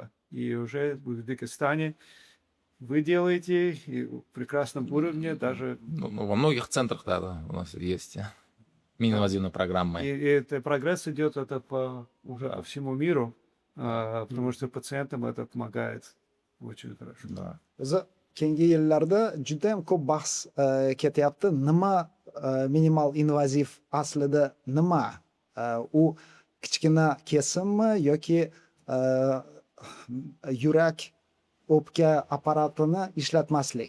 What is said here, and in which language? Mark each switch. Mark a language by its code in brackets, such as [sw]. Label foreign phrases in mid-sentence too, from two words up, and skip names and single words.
[ru] И уже в Узбекистане вы делаете и в прекрасном уровне даже... Ну, во многих центрах, да, у нас есть мини-инвазивные программы. И это прогресс идет уже по всему миру, потому что пациентам это помогает очень хорошо. Да. [uz] Keyingi yillarda juda ham ko'p bahs ketyapti. Nima minimal invaziv aslida nima? U kichkina kesimmi yoki yurak o'pka apparatini ishlatmaslik?